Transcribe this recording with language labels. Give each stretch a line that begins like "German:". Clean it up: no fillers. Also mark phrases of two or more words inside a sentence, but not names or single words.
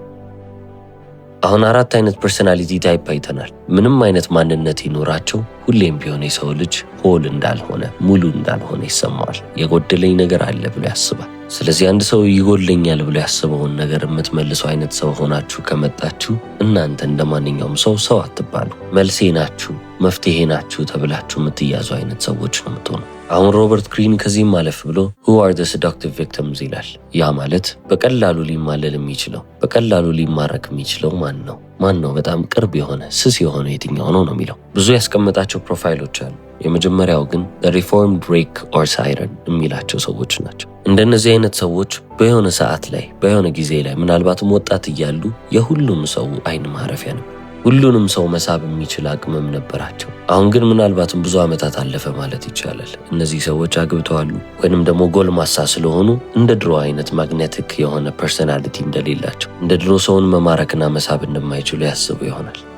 Amharic: አሁን አራት አይነት ፐርሰናሊቲ ታይፕ አይተናል። ምንም አይነት ማንነት ይኖራቸው ሁሌም ቢሆን የሰው ልጅ ሆል እንዳልሆነ ሙሉ እንዳልሆነ ይሰማዋል። የጎደለኝ ነገር አለ ብሎ ያስባል። ስለዚህ አንድ ሰው ይጎለኛል ብሎ ያስበውን ነገር የምትመልሰው አይነት ሰው ሆናችሁ ከመጣችሁ እናንተ እንደማንኛውም ሰው አትባሉ። መልሴ ናችሁ፣ መፍትሄ ናችሁ ተብላችሁ የምትያዙ አይነት ሰዎች ነው የምትሆኑ። አሁን ሮበርት ግሪን ከዚህም ማለፍ ብሎ
English: who are the seductive victims
Amharic: ይላል። ያ ማለት በቀላሉ ሊማለል የሚችለው በቀላሉ ሊማረክ የሚችለው ማን ነው በጣም ቅርብ የሆነ ስስ የሆነ የትኛው ነው የሚለው። ብዙ ያስቀመጣቸው ፕሮፋይሎች አሉ። የመጀመሪያው ግን
English: the reformed rake or siren
Amharic: የሚላቸው ሰዎች ናቸው። እንደነዚህ አይነት ሰዎች በሆነ ሰዓት ላይ በሆነ ጊዜ ላይ ምናልባትም ወጣት እያሉ የሁሉም ሰው አይን ማረፊያ ነው። ሁሉንም ሰው መሳብ የሚችል አቅምም ነበራቸው። አሁን ግን ምናልባትም ብዙ ዓመታት አለፈ ማለት ይቻላል። እነዚህ ሰዎች አግብተዋል ወይንም ደግሞ ጎልማሳ ስለሆኑ እንደ ድሮ አይነት ማግኔቲክ የሆነ ፐርሰናሊቲ እንደሌላቸው እንደ ድሮ ሰውን መማረክና መሳብ እንደማይችሉ ያስቡ ይሆናል።